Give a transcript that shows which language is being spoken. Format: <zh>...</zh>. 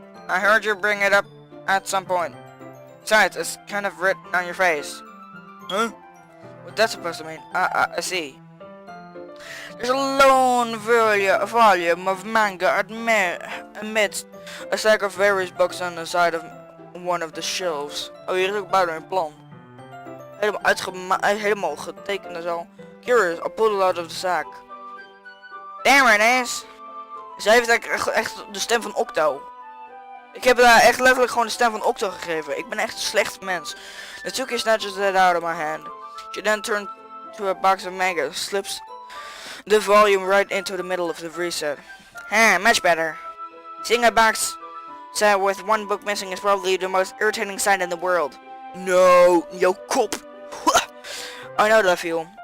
<en>I heard you bring it up at some point. Besides, it's kind of written on your face. Huh? What's that supposed to mean? I see. There's a lone volume of manga amidst a stack of various books on the side of one of the shelves.</en> <nl>Oh, hier is ook buiten een plan. Helemaal getekend en zo.</nl> <en>Curious, I'll pull it out of the sack. There it is.</en> <nl>Zij heeft echt de stem van Octo. Ik heb haar echt letterlijk gewoon de stem van Octo gegeven. Ik ben echt een slecht mens.</nl> <en>Natsuki snatches it out of my hand. She then turns to a box of manga, slips the volume right into the middle of the reset. Much better. Seeing a box set with one book missing is probably the most irritating sight in the world. No, yo cop. I know that I feel.</en>